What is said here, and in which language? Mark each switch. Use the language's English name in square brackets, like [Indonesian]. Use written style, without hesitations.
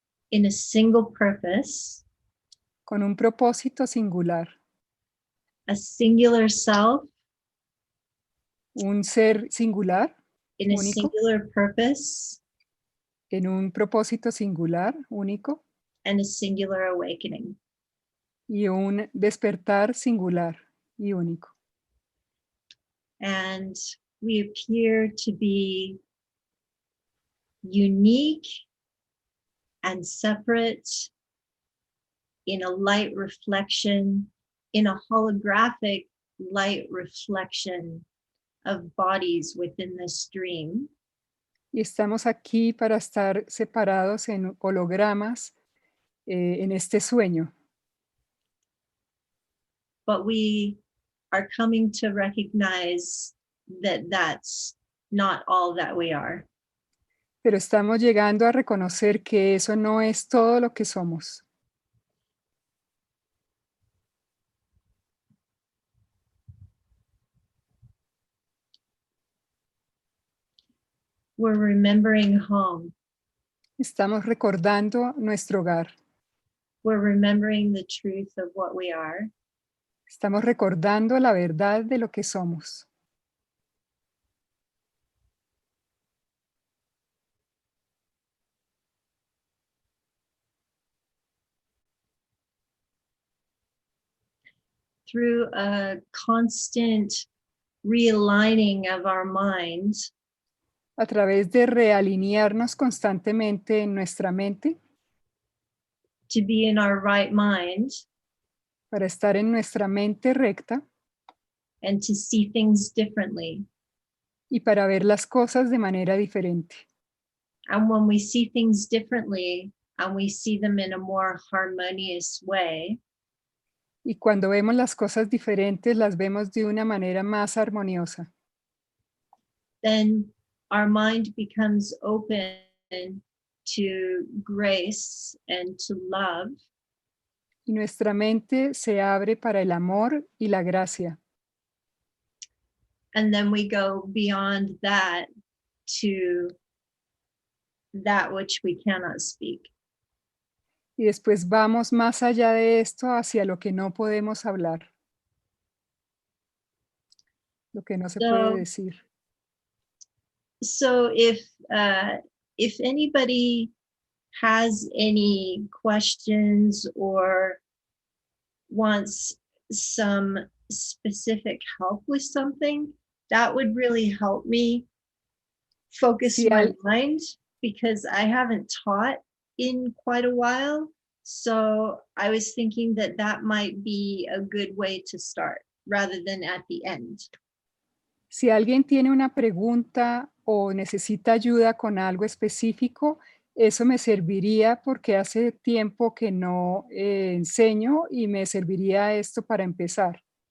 [English] in a single purpose, [Spanish] con un propósito singular, [English] a singular self [Spanish] un ser singular, [English] in a [Spanish] único, [English] singular purpose, [Spanish] en un propósito singular, único, [English] and a singular awakening. [Spanish] y un despertar singular y único. [English] And we appear to be unique and separate in a light reflection, in a holographic light reflection of bodies within this dream. [Spanish] Y estamos aquí para estar separados en hologramas en este sueño. [English] But we are coming to recognize that that's not all that we are. [Spanish] Pero estamos llegando a reconocer que eso no es todo lo que somos. [English] We're remembering home. [Spanish] Estamos recordando nuestro hogar. [English] We're remembering the truth of what we are. [Spanish] Estamos recordando la verdad de lo que somos. [English] Through a constant realigning of our mind, [Spanish] A través de realinearnos constantemente en nuestra mente [English] to be in our right mind [Spanish] para estar en nuestra mente recta [English] and to see things differently. [Spanish] y para ver las cosas de manera diferente. [English] And when we see things differently and we see them in a more harmonious way, [Spanish] Y cuando vemos las cosas diferentes, las vemos de una manera más armoniosa. [English] then our mind becomes open to grace and to love. [Spanish] Y nuestra mente se abre para el amor y la gracia. [English] And then we go beyond that to that which we cannot speak. [Spanish] Y después vamos más allá de esto hacia lo que no podemos hablar, lo que no se puede decir. [English] So if anybody has any questions or wants some specific help with something, that would really help me focus [Spanish] Si [English] my al- mind, because I haven't taught in quite a while. So I was thinking that that might be a good way to start rather than at the end. [Spanish] Si alguien tiene una pregunta o necesita ayuda con algo específico, eso me serviría porque hace tiempo que no enseño y me serviría esto para empezar.